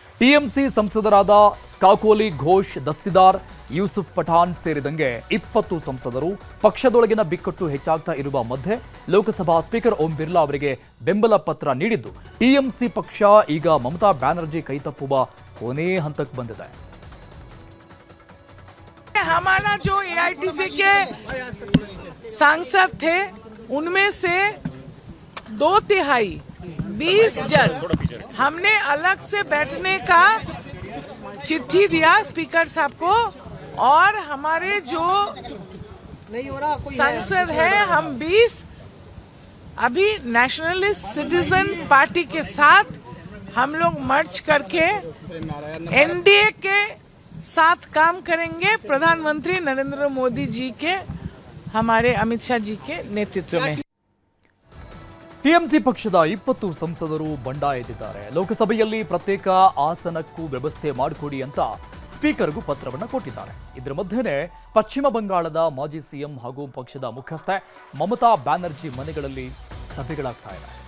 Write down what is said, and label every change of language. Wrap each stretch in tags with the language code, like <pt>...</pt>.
<kn>TMC ಸಂಸದರಾದ ಕಾಕೋಲಿ ಘೋಷ್, ದಸ್ತಿದಾರ್, ಯೂಸುಫ್ ಪಠಾಣ್ ಸೇರಿದಂಗೆ 20 ಸಂಸದರು ಪಕ್ಷದೊಳಗಿನ ಬಿಕ್ಕಟ್ಟು ಹೆಚ್ಚಾಗ್ತಾ ಇರುವ ಮಧ್ಯೆ ಲೋಕಸಭಾ ಸ್ಪೀಕರ್ ಓಂ ಬಿರ್ಲಾ ಅವರಿಗೆ ಬೆಂಬಲ ಪತ್ರ ನೀಡಿದ್ದು ಟಿಎಂಸಿ ಪಕ್ಷ ಈಗ ಮಮತಾ ಬ್ಯಾನರ್ಜಿ ಕೈತಪ್ಪುವ ಕೊನೆ ಹಂತಕ್ಕೆ ಬಂದಿದೆ.</kn> <hi>हमारा जो एआईटीसी के सांसद थे उनमें से 2/3 20 जन हमने अलग से बैठने का चिट्ठी दिया स्पीकर साहब को और हमारे जो सांसद है हम 20 अभी नेशनलिस्ट सिटीजन पार्टी के साथ हम लोग मर्ज करके एनडीए के साथ काम करेंगे प्रधानमंत्री नरेंद्र मोदी जी के हमारे अमित शाह जी के नेतृत्व में.</hi> <kn>ಟಿಎಂಸಿ ಪಕ್ಷದ 20 ಸಂಸದರು ಬಂಡಾಯ ಎದ್ದಿದ್ದಾರೆ. ಲೋಕಸಭೆಯಲ್ಲಿ ಪ್ರತ್ಯೇಕ ಆಸನಕ್ಕೂ ವ್ಯವಸ್ಥೆ ಮಾಡಿಕೊಡಿ ಅಂತ ಸ್ಪೀಕರ್ಗೂ ಪತ್ರವನ್ನು ಕೊಟ್ಟಿದ್ದಾರೆ. ಇದರ ಮಧ್ಯೆನೇ ಪಶ್ಚಿಮ ಬಂಗಾಳದ ಮಾಜಿ ಸಿಎಂ ಹಾಗೂ ಪಕ್ಷದ ಮುಖ್ಯಸ್ಥೆ ಮಮತಾ ಬ್ಯಾನರ್ಜಿ ಮನೆಗಳಲ್ಲಿ ಸಭೆಗಳಾಗ್ತಾ ಇವೆ.</kn>